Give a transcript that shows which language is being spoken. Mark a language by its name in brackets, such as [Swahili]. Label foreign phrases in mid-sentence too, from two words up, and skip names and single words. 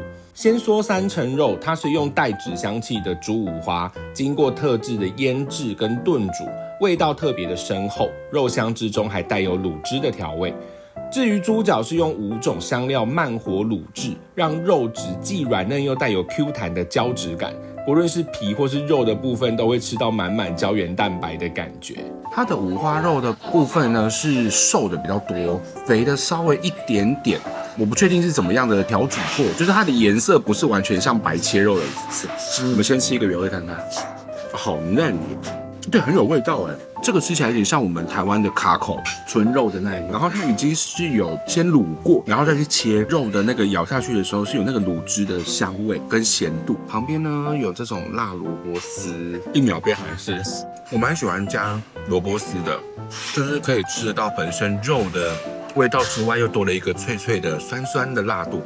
[Chinese] 先說3層肉，它是用帶紙香氣的豬五花，經過特制的醃製跟燉煮，味道特別的深厚，肉香之中還帶有滷汁的調味。至於豬腳是用5種香料慢火滷製，讓肉質既軟嫩又帶有 Q 彈的膠質感，不論是皮或是肉的部分都會吃到滿滿膠原蛋白的感覺。它的五花肉的部分呢是瘦的比較多，肥的稍微一點點，我不確定是怎麼樣的調煮过，就是它的顏色不是完全像白切肉的顏色。我們先吃一個原味看看，好嫩，对，很有味道哎。这個吃起來有點像我們台灣的卡口純肉的那一種，然後它已經是有先滷過，然後再去切肉的那個咬下去的時候是有那個滷汁的香味跟鹹度。旁邊呢有這種辣蘿蔔絲，一秒變韓式。我蠻喜歡加蘿蔔絲的，就是可以吃得到本身肉的味道之外，又多了一個脆脆的酸酸的辣度。